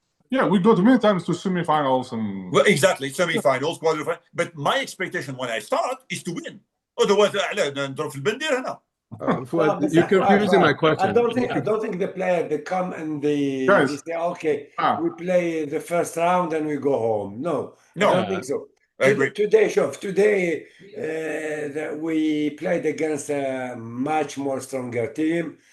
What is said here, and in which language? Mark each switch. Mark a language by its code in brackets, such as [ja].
[en] Yeah, we go to many times to semifinals and exactly semifinals, quarterfinals. But my expectation when I start is to win. [ar] Otherwise, نضرب في البندير هنا. [en] You're confusing my question. I don't think the player they come and they say, okay, we play the first round and we go home. No, I don't think so. Today, we played against a much more stronger team.